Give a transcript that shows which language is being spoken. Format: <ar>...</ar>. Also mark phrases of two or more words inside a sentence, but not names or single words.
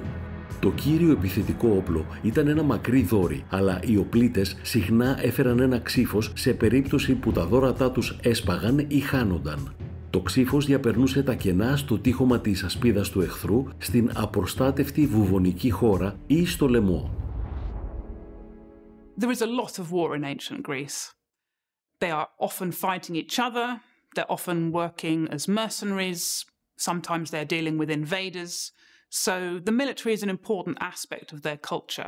<el>Το κύριο επιθετικό όπλο ήταν ένα μακρύ δόρυ, αλλά οι οπλίτες συχνά έφεραν ένα ξύφος σε περίπτωση που τα δώρατά τους έσπαγαν ή χάνονταν. Το ξύφος διαπερνούσε τα κενά στο τείχομα της ασπίδας του εχθρού, στην απροστάτευτη βουβονική χώρα ή στο λαιμό.</el> <en>There is a lot of war in ancient Greece. They are often fighting each other, they're often working as mercenaries, sometimes they're dealing with invaders, so the military is an important aspect of their culture.</en>